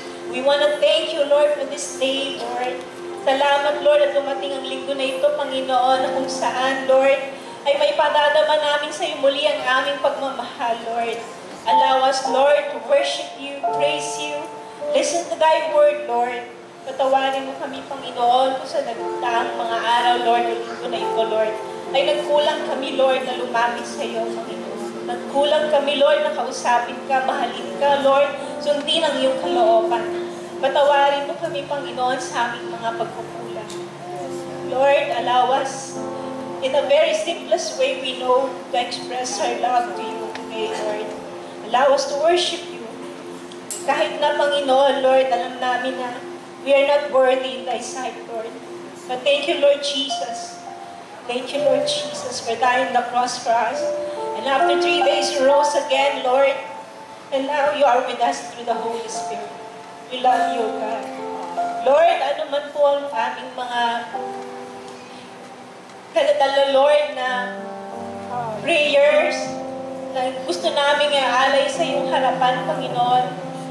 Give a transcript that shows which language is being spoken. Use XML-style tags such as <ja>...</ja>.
<en>We want to thank you, Lord, for this day, Lord.</en> <tl>Salamat, Lord, at dumating ang linggo na ito, Panginoon, na kung saan, Lord, ay may padadama namin sa iyo muli ang aming pagmamahal, Lord.</tl> <en>Allow us, Lord, to worship you, praise you, listen to thy word, Lord.</en> <tl>Patawarin mo kami, Panginoon, kung sa nagdaang mga araw, Lord, o linggo na ito, Lord, ay nagkulang kami, Lord, na lumapit sa iyo, Panginoon. Nagkulang kami, Lord, na kausapin ka, mahalin ka, Lord, sundin ang iyong kalooban. Patawarin mo kami, Panginoon, sa aming mga pagkukulang.</tl> <en>Lord, allow us, in a very simplest way we know, to express our love to you today, Lord. Allow us to worship you.</en> <tl>Kahit na, Panginoon, Lord, alam namin na</tl> <en>we are not worthy in thy sight, Lord. But thank you, Lord Jesus. Thank you, Lord Jesus, for dying on the cross for us. And after 3 days, you rose again, Lord. And now you are with us through the Holy Spirit. We love you, God.</en> <tl>Lord, ano man po ang aming mga kaladala, Lord, na prayers na gusto namin alay sa iyong harapan, Panginoon.</tl>